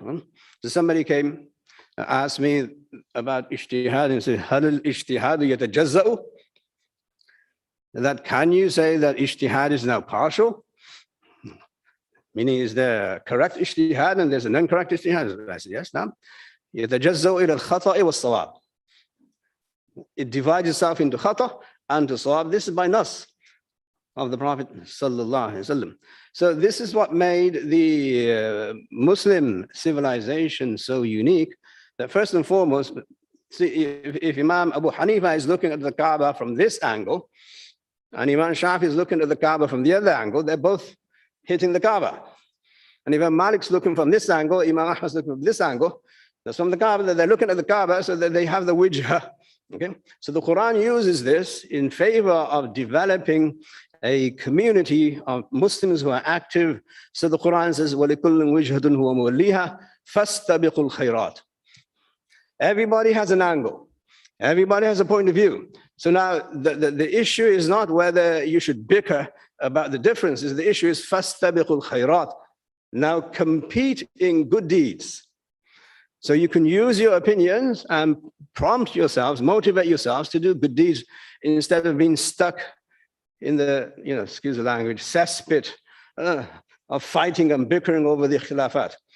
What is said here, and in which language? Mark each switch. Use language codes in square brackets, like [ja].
[en] So somebody came, asked me about ijtihad, and said, [ar] hal al-ijtihad yatajazza'u? [en] That can you say that ijtihad is now partial? Meaning, is there correct ijtihad and there's an incorrect ijtihad? I said, yes, now. [ar] يتجزأ إلى الخطأ والصواب. [en] It divides itself into khata and to sawab. This is by nas of the Prophet sallallahu alaihi wasallam. So this is what made the Muslim civilization so unique, that first and foremost, see, if Imam Abu Hanifa is looking at the Kaaba from this angle, and Imam Shafi is looking at the Kaaba from the other angle, they're both hitting the Kaaba. And if Malik's looking from this angle, Imam Ahmad's looking from this angle, that's from the Kaaba, they're looking at the Kaaba so that they have the wijha. Okay, so the Quran uses this in favor of developing a community of Muslims who are active. So the Quran says, [ar] وَلِكُلٍّ وِجْهَةٌ هُوَ مُوَلِّيهَا فَاسْتَبِقُوا الْخَيْرَاتِ. [en] Everybody has an angle. Everybody has a point of view. So now the issue is not whether you should bicker about the differences. The issue is [ar] فَاسْتَبِقُوا الْخَيْرَاتِ. [en] Now compete in good deeds. So you can use your opinions and prompt yourselves, motivate yourselves to do good deeds instead of being stuck in the, excuse the language, cesspit of fighting and bickering over the khilafat.